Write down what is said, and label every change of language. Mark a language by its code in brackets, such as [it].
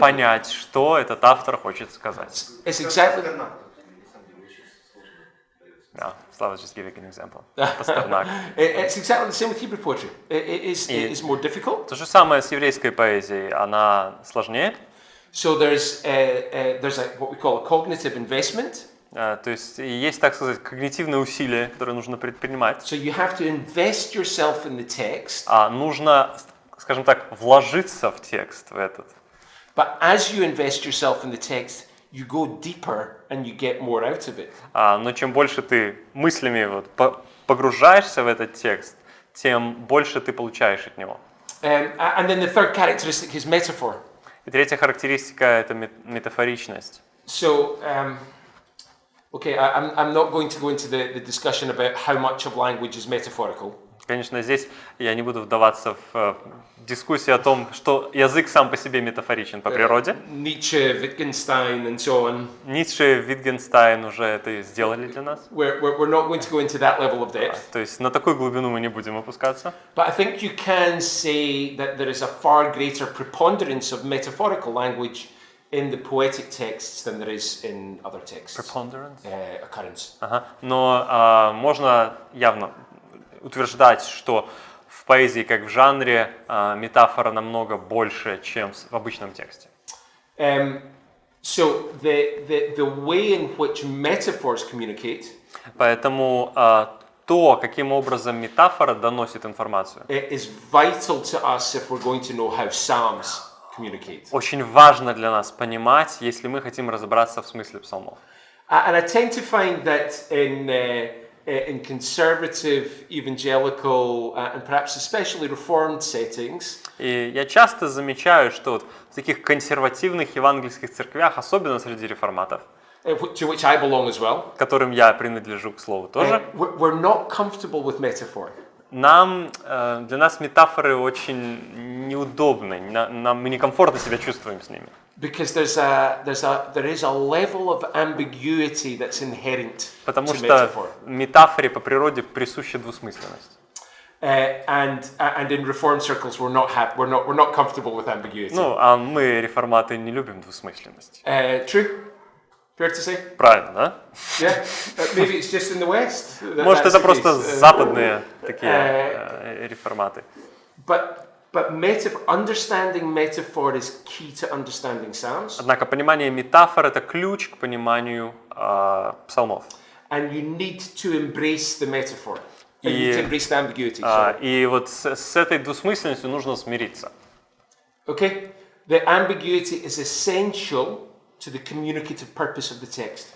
[ru] понять, что этот автор хочет сказать. [en] It's exactly. Yeah, Slava just giving an example. [ru] Пастернак. [en] It's exactly the same with Hebrew poetry. It is more difficult. [ru] То же самое с еврейской поэзией, она сложнее. [en] So there's what we call a cognitive investment. [ru] То есть есть, так сказать, когнитивные усилия, которые нужно предпринимать. [en] So you have to invest yourself in the text. [ru] Нужно, скажем так, вложиться в текст, в этот. [en] But as you invest yourself in the text, you go deeper and you get more out of it. [ru] Но чем больше ты мыслями погружаешься в этот текст, тем больше ты получаешь от него. [en] And then the third characteristic is metaphor. [ru] И третья характеристика – это метафоричность. [en] So, okay, I'm not going to go into the discussion about how much of language is metaphorical. [ru] Конечно, здесь я не буду вдаваться в дискуссию о том, что язык сам по себе метафоричен по природе. [en] Nietzsche, Wittgenstein, and so on. [ru] Ницше, Wittgenstein уже это сделали для нас. [en] We're not going to go into that level of depth. [ru] То есть на такую глубину мы не будем опускаться. [en] But I think you can say that there is a far greater preponderance of metaphorical language in the poetic texts than there is in other texts. Preponderance? Occurrence. [ru] Но можно явно утверждать, что в поэзии, как в жанре, метафора намного больше, чем в обычном тексте. [en] So the way in which metaphors communicate [ru] Поэтому то, каким образом метафора доносит информацию, [en] is vital to us if we're going to know how Psalms communicate. [ru] очень важно для нас понимать, если мы хотим разобраться в смысле псалмов. [en] And I tend to find that in conservative, evangelical, and perhaps especially reformed settings, [ru] И я часто замечаю, что вот в таких консервативных евангельских церквях, особенно среди реформатов, [en] to which I belong as well, [ru] к которым я принадлежу, к слову, тоже, [en] we're not comfortable with metaphor. [ru] для нас метафоры очень неудобны, мы некомфортно себя чувствуем с ними. [en] Because there is a level of ambiguity that's inherent [ru] Потому [en] to [ru] что [en] metaphor. [ru] метафоре по природе присуща двусмысленность. [en] And in reformed circles we're not comfortable with ambiguity. [ru] А мы, реформаты, не любим двусмысленность. [en] True? Fair to say? [ru] Правильно, да? [en] Yeah. Maybe it's just in the West. [ru] Может, [en] That's [ru] это [en] the [ru] просто [en] case. [ru] западные такие реформаты. [en] But understanding metaphor is key to understanding Psalms. [ru] Однако понимание метафор – это ключ к пониманию псалмов. [en] And you need to embrace the metaphor. And you need to embrace the ambiguity. [ru] И вот с этой двусмысленностью нужно смириться. [en] Okay? The ambiguity is essential to the communicative purpose of the text.